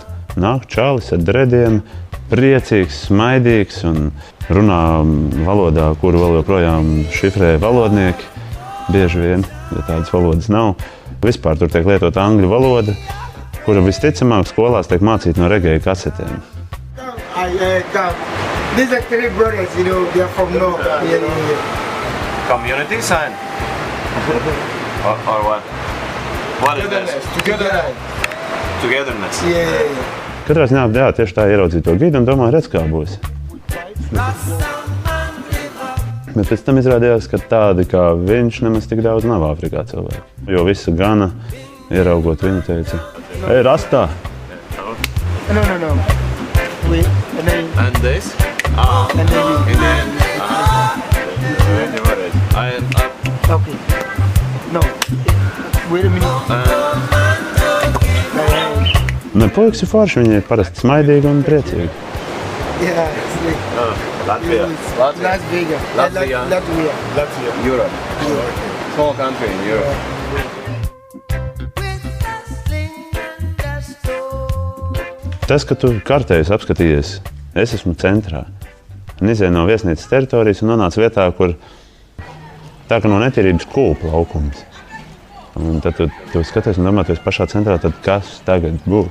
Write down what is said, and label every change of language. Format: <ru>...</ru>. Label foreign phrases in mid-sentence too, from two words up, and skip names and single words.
<lv>Nāk čalis ar drediem, priecīgs, smaidīgs un runā valodā, kuru vēl joprojām šifrē valodnieki. Bieži vien, ja tādas valodas nav. Vispār tur tiek lietota angļu valoda, kura visticamāk skolās tiek mācīta no regēju kasetēm.</lv> <en>These are 3 brothers, they are from North. Community sign? or what? What is this? Togetherness. Yeah.</en> <lv>Katrā ziņā, tieši tā ieraudzīja to gidu un domāju, redz, kā būs. Bet pēc tam izrādījās, ka tādi kā viņš nemaz tik daudz nav Āfrikā cilvēki. Jo visa Gana, ieraugot viņu, teica, ej, rastā!</lv> <en>No. Wait, And this? And then okay. No. Wait a minute.</en> <lv>Ne, puikas ir forši, viņi ir parasti smaidīgi un priecīgi.</lv> <en>Yeah, it's like Latvia. Las Vegas. Latvia. Europe. Small country in Europe.</en> <lv>Tas, ka tu kartējus apskatījies, es esmu centrā. Un izēju no viesnīcas teritorijas un nonācu vietā, kur tā kā no netīrības kūpa laukums. Un tad tu skaties un domā, tu esi pašā centrā, tad kas tagad būs?</lv>